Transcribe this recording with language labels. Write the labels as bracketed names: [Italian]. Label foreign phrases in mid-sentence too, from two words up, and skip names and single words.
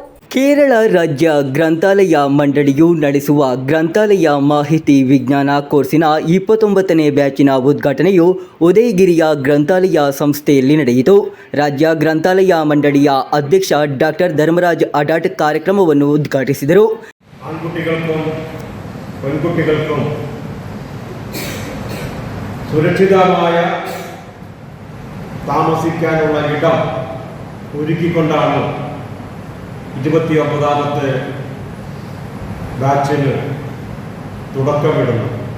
[Kannada] ಕೇರಳ ರಾಜ್ಯ ಗ್ರಂಥಾಲಯ ಮಂಡಳಿಯು ನಡೆಸುವ ಗ್ರಂಥಾಲಯ ಮಾಹಿತಿ ವಿಜ್ಞಾನ ಕೋರ್ಸಿನ 29ನೇ ಬ್ಯಾಚಿನ ಉದ್ಘಾಟನೆಯು ಉದಯಗಿರಿಯ ಗ್ರಂಥಾಲಯ ಸಂಸ್ಥೆಯಲ್ಲಿ ನಡೆಯಿತು. ರಾಜ್ಯ ಗ್ರಂಥಾಲಯ ಮಂಡಳಿಯ ಅಧ್ಯಕ್ಷ ಡಾಕ್ಟರ್ ಧರ್ಮರಾಜ್ ಅಡಾಟ್ ಕಾರ್ಯಕ್ರಮವನ್ನು ಉದ್ಘಾಟಿಸಿದರು. [Malayalam] ആൺകുട്ടികൾക്കും പെൺകുട്ടികൾക്കും സുരക്ഷിതമായ താമസിക്കാനുള്ള ഇടം ഒരുക്കിക്കൊണ്ടാണ് 29ാമത്തെ ബാച്ചിന് തുടക്കമിടുന്നത്.